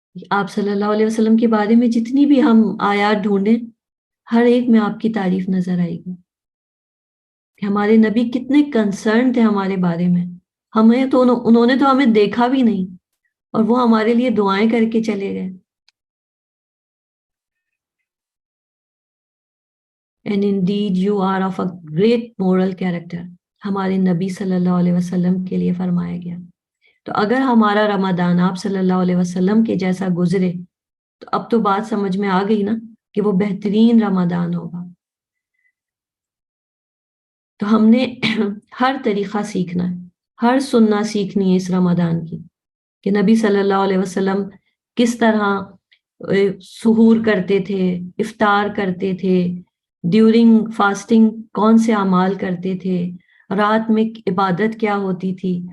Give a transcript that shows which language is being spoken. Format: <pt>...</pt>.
<ur>آپ صلی اللہ علیہ وسلم کے بارے میں جتنی بھی ہم آیات ڈھونڈیں، ہر ایک میں آپ کی تعریف نظر آئے گی کہ ہمارے نبی کتنے کنسرن تھے ہمارے بارے میں. ہمیں تو انہوں نے تو ہمیں دیکھا بھی نہیں، اور وہ ہمارے لیے دعائیں کر کے چلے گئے.</ur> <en>And indeed you are of a great moral character.</en> <ur>ہمارے نبی صلی اللہ علیہ وسلم کے لیے فرمایا گیا. تو اگر ہمارا رمضان آپ صلی اللہ علیہ وسلم کے جیسا گزرے تو اب تو بات سمجھ میں آ گئی نا کہ وہ بہترین رمضان ہوگا. تو ہم نے ہر طریقہ سیکھنا ہے، ہر سننا سیکھنی ہے اس رمضان کی، کہ نبی صلی اللہ علیہ وسلم کس طرح سحور کرتے تھے، افطار کرتے تھے، ڈیورنگ فاسٹنگ کون سے اعمال کرتے تھے، رات میں عبادت کیا ہوتی تھی.</ur>